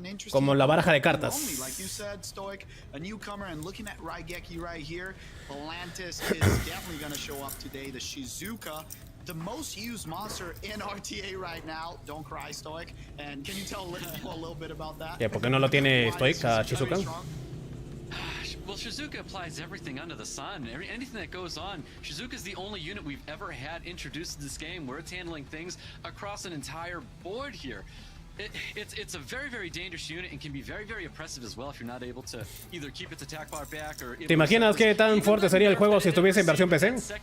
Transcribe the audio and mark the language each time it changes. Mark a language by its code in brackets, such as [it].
[es] Como la baraja de cartas. [en] The most used monster in RTA right now. Don't cry, Stoic. And can you tell a little bit about that? [es] ¿Por qué no lo tiene Stoic a Shizuka? [en] Well, Shizuka applies everything under the sun. Anything that goes on, Shizuka is the only unit we've ever had introduced to this game where it's handling things across an entire board here. It's a very, very dangerous unit and can be very, very oppressive as well if you're not able to either keep its attack bar back or... [es] ¿Te imaginas qué tan fuerte sería el juego si estuviese en versión PC?